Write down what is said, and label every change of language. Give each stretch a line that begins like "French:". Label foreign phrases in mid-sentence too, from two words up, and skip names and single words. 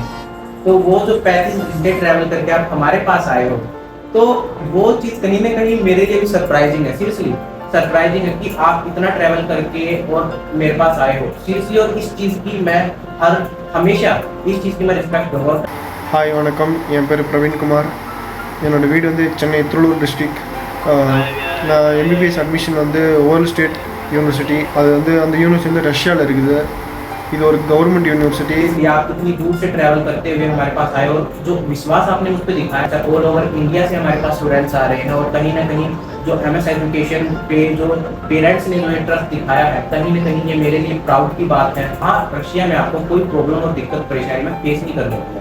Hindi: तो वो जो 35 घंटे ट्रैवल करके आप हमारे पास आए हो, तो वो चीज़ कहीं ना कहीं मेरे लिए भी सरप्राइजिंग है।
English: seriously surprising
Hindi: है कि आप इतना ट्रैवल करके और मेरे पास आए हो सीरियसली। और इस चीज़ की मैं हमेशा इस चीज़ की मैं रिस्पेक्ट दूंगा।
Tamil: ஹாய் வணக்கம், என் பேர் பிரவீன்குமார். என்னோடய வீடு வந்து சென்னை திருவள்ளூர் டிஸ்ட்ரிக்ட். நான்
English: MBBS admission
Tamil: வந்து வேர்ல்டு ஸ்டேட் யூனிவர்சிட்டி, அது வந்து அந்த யூனிவர்சிட்டி வந்து ரஷ்யாவில் இருக்குது. இது ஒரு
English: government university.
Hindi: आप इतनी दूर से ट्रैवल करते हुए हमारे पास आए और जो विश्वास आपने मुझ पर दिखाया था,
English: all over India
Hindi: से हमारे पास स्टूडेंट्स आ रहे हैं और कहीं ना कहीं जो
English: MS education
Hindi: पे जो पेरेंट्स ने जो इंटरेस्ट दिखाया है, कहीं ना कहीं ये मेरे लिए प्राउड की बात है। हाँ, रशिया में आपको कोई प्रॉब्लम और दिक्कत परेशानी में फेस नहीं करनी होगी।